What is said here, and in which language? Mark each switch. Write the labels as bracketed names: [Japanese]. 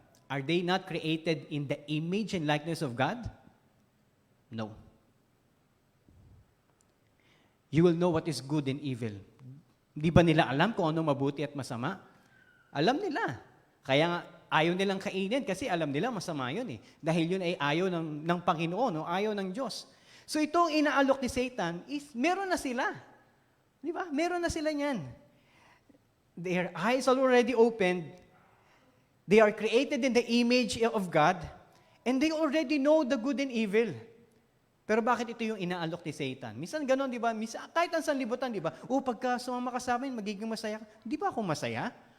[English] Are they not created in the image and likeness of God? No. You will know what is good and evil. [Filipino] Di ba nila alam kung ano mabuti at masama? Alam nila. Kaya nga, ayaw nilang kainin kasi alam nila masama yun Dahil yun ay ayaw ng Panginoon o ayaw ng Diyos. So itong inaalok ni Satan is meron na sila. Di ba? Meron na sila niyan. [English] Their eyes are already opened. They are created in the image of God and they already know the good and evil. [Filipino] Pero bakit ito yung inaalok ni Satan? Minsan gano'n, di ba? Minsan, kahit ang sanlibutan, di ba? Pagka sumama ka sa amin, magiging masaya ka. Di ba ako masaya?